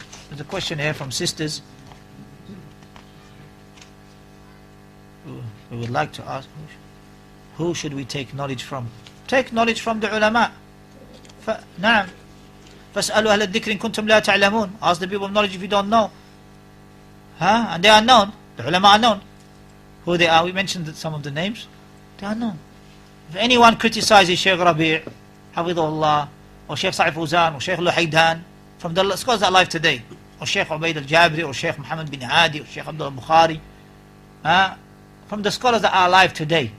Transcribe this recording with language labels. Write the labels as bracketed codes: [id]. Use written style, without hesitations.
[en] There's a question here from sisters who would like to ask, who should we take knowledge from? Take knowledge from the ulama. نعم. [ar] فاسألوا أهل الذكر إن كنتم لا تعلمون. [en] Ask the people of knowledge if you don't know. And they are known. The ulama are known. Who they are, we mentioned some of the names. They are known. If anyone criticizes Shaykh Rabi', Hafidhullah, or Shaykh Sa'if Uzan, or Shaykh Luhaydan, from the scholars that are alive today, or Shaykh Ubaid al-Jabri, or Shaykh Muhammad bin Hadi, or Shaykh Abdullah Bukhari, from the scholars that are alive today.